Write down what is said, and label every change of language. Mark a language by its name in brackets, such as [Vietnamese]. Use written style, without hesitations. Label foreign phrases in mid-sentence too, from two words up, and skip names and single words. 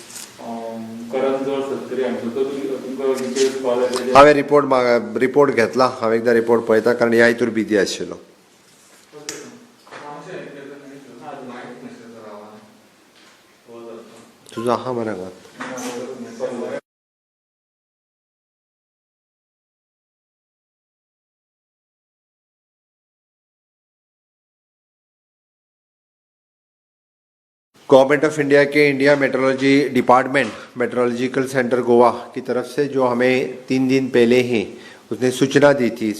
[Konkani] हांवें रिपोर्ट घेतला हांवें एकदां रिपोर्ट पळयता कारण ह्या हितूर बिजी आशिल्लो. तुजो आहा मरे हांगा [Hindi] गवर्नमेंट ऑफ इंडिया के इंडिया मेट्रोलॉजी डिपार्टमेंट मेट्रोलॉजिकल सेंटर गोवा की तरफ से जो हमें 3 दिन पहले ही उसने सूचना दी थी.